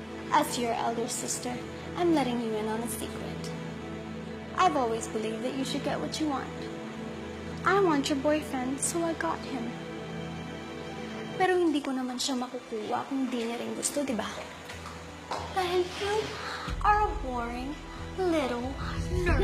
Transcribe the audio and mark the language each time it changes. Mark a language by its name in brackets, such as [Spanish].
[English] As your elder sister, I'm letting you in on a secret. I've always believed that you should get what you want. I want your boyfriend, so I got him. [Filipino] Pero hindi ko naman siya makukuha kung di niya rin gusto, di ba? [English] Dahil you are a boring little nerd.